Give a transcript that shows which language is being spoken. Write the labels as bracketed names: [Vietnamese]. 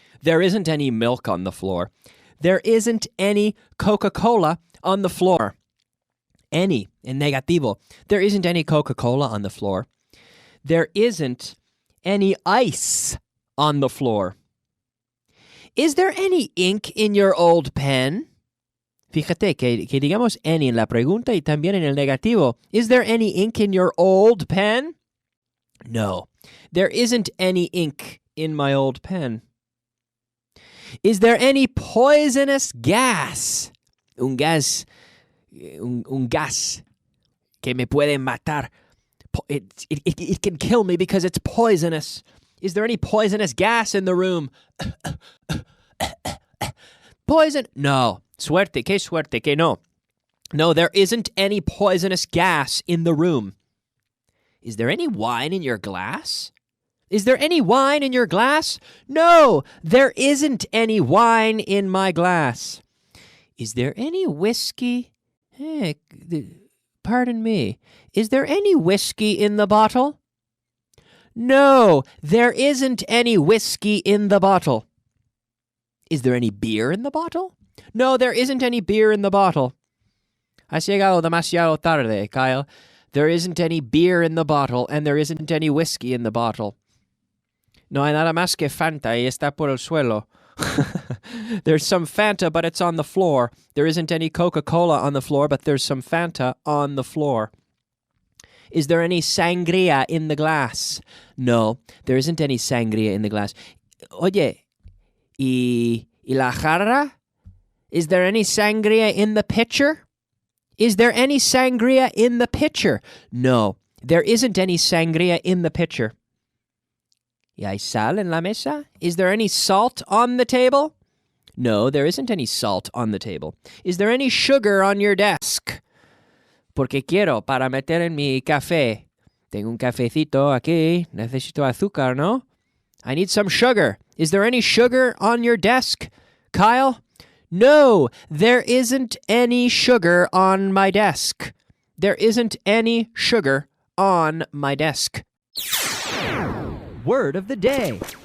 [English] There isn't any milk on the floor. There isn't any Coca-Cola on the floor. Any, [Spanish] en negativo. [English] There isn't any Coca-Cola on the floor. There isn't any ice on the floor. Is there any ink in your old pen? [Spanish] Fíjate que digamos any en la pregunta y también en el negativo. [English] Is there any ink in your old pen? No, there isn't any ink in my old pen. Is there any poisonous gas? [Spanish] Un gas que me puede matar. [English] It can kill me because it's poisonous. Is there any poisonous gas in the room? Poison? No. [Spanish] Suerte, que no. [English] No, there isn't any poisonous gas in the room. Is there any wine in your glass? Is there any wine in your glass? No, there isn't any wine in my glass. Is there any whiskey? pardon me. Is there any whiskey in the bottle? No, there isn't any whiskey in the bottle. Is there any beer in the bottle? No, there isn't any beer in the bottle. [Spanish] Has llegado demasiado tarde, Kyle. [English] There isn't any beer in the bottle, and there isn't any whiskey in the bottle. [Spanish] No hay nada más que Fanta y está por el suelo. [English] There's some Fanta, but it's on the floor. There isn't any Coca-Cola on the floor, but there's some Fanta on the floor. Is there any sangria in the glass? No, there isn't any sangria in the glass. [Spanish] Oye, ¿y la jarra? [English] Is there any sangria in the pitcher? Is there any sangria in the pitcher? No, there isn't any sangria in the pitcher. [Spanish] ¿Y hay sal en la mesa? [English] Is there any salt on the table? No, there isn't any salt on the table. Is there any sugar on your desk? [Spanish] Porque quiero para meter en mi café. Tengo un cafecito aquí. Necesito azúcar, ¿no? [English] I need some sugar. Is there any sugar on your desk, Kyle? No, there isn't any sugar on my desk. There isn't any sugar on my desk. Word of the day.